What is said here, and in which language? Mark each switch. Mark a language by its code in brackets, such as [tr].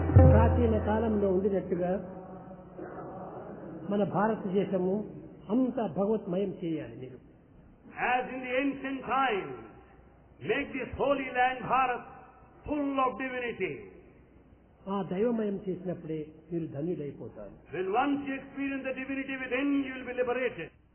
[te] ప్రాచీన కాలంలో ఉండినట్టుగా మన భారతదేశము అంతా భగవత్మయం చేయాలి. మీరు [en] As in the ancient times, make this holy land Bharat full of divinity. [te] ఆ దైవమయం చేసినప్పుడే మీరు ధన్యులైపోతారు. [en] When once you experience the divinity within, you will be liberated.